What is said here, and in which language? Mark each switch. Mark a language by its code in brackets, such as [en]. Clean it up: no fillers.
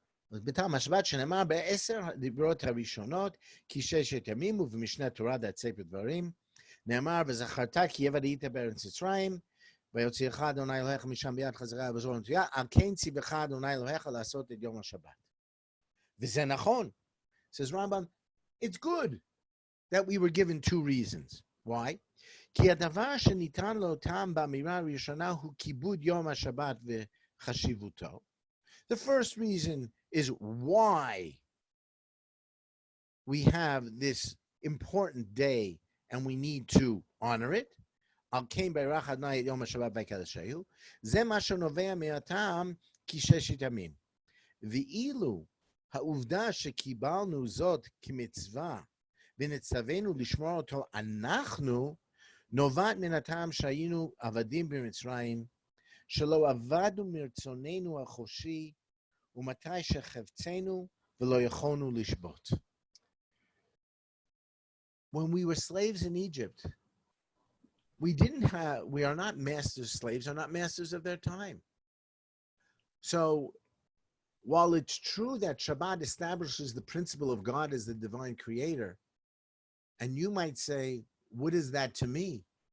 [he] בטעם השבת שנאמר ב10 הדיברות הראשונות, כי 6 ימים, ובמשנה תורה דעת ספר דברים, נאמר וזכרת כי יוודעת בארץ מצרים, ויוציאך אדוני אלוהיך משם ביד חזרה ובזרוע נטויה, על כן ציווך אדוני אלוהיך לעשות את יום השבת. וזה נכון. [en] Says Rambam, it's good that we were given 2 reasons. Why? [he] כי הדבר שניתן לאותם באמירה הראשונה הוא כיבוד יום השבת וחשיבותו. [en] The first reason is why we have this important day and we need to honor it. [he] על כן בירך אדוני את יום השבת ויקדשהו. זה מה שנובע מהטעם כששת ימים. ואילו העובדה שקיבלנו זאת כמצווה ונצטווינו לשמור אותו אנחנו, נובעת מן הטעם שהיינו עבדים במצרים, שלא עבדנו מרצוננו החופשי, ומתי שחפצנו ולא יכולנו לשבות. [en] When we were slaves in Egypt, we are not masters, slaves are not masters of their time. So while it's true that Shabbat establishes the principle of God as the divine creator, and you might say, what is that to me?